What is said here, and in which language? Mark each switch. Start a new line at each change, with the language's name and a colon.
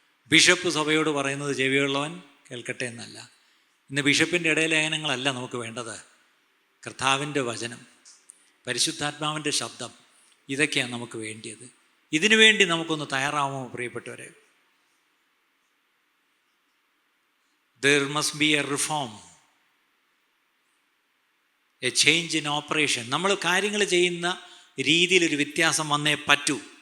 Malayalam: Bishop സഭയോട് പറയുന്നത് ചെവിയുള്ളവൻ കേൾക്കട്ടെ എന്നല്ല. ഇന്ന് ബിഷപ്പിൻ്റെ ഇടയലേഖനങ്ങളല്ല നമുക്ക് വേണ്ടത്. കർത്താവിൻ്റെ വചനം, പരിശുദ്ധാത്മാവിൻ്റെ ശബ്ദം, ഇതൊക്കെയാണ് നമുക്ക് വേണ്ടിയത്. ഇതിനു വേണ്ടി നമുക്കൊന്ന് തയ്യാറാവുമോ പ്രിയപ്പെട്ടവരെ?
English: There must be a reform, a change in operation.
Malayalam: നമ്മൾ കാര്യങ്ങൾ ചെയ്യുന്ന രീതിയിലൊരു വ്യത്യാസം വന്നേ പറ്റൂ.